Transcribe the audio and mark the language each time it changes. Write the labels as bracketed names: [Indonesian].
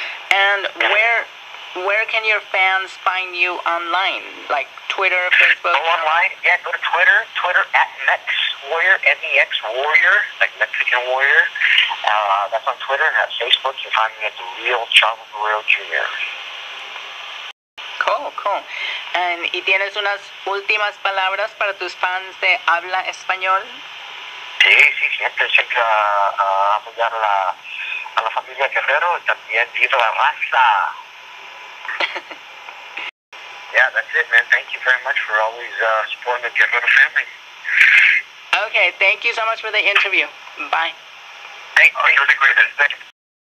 [English] And where can your fans find you online? Like Twitter, Facebook? Go online, yeah, go to Twitter at Mex Warrior, MEX Warrior, like Mexican Warrior. That's on Twitter, and at Facebook you find me at The Real Chavo Guerrero Jr. Cool. [Spanish] ¿Y tienes unas últimas palabras para tus fans de habla español? Sí, siempre apoyar a la familia Guerrero, y también viva la raza. [English] Yeah, that's it, man. Thank you very much for always supporting the Guerrero family. Okay, thank you so much for the interview. Bye. Thank you. You're the greatest. Thank you.